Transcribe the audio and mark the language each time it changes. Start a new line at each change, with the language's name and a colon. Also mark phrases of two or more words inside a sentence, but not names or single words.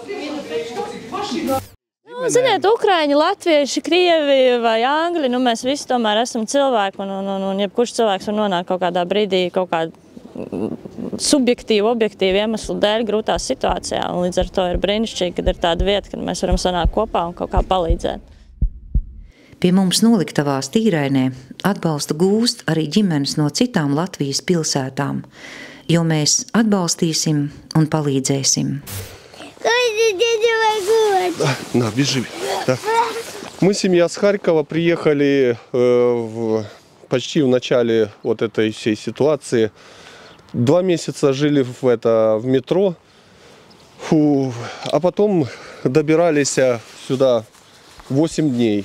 Latvian: Ziniet, Ukraiņi, latvieši, krievi vai angļi, mēs visi tomēr esam cilvēki, un jebkurš cilvēks var nonākt kaut kādā brīdī, kaut kādā subjektīvu, objektīvu iemeslu dēļ grūtā situācijā, un līdz ar to ir brīnišķīgi, kad ir tāda vieta, kad mēs varam sanākt kopā un kaut kā palīdzēt. Pie mums noliktavās Tīrainē atbalstu gūst arī ģimenes no citām Latvijas pilsētām, jo mēs atbalstīsim un palīdzēsim.
Russian: На, бежи. Да. Мы, семья с Харькова, приехали почти в начале вот этой всей ситуации. 2 месяца жили в метро, а потом добирались сюда 8 дней.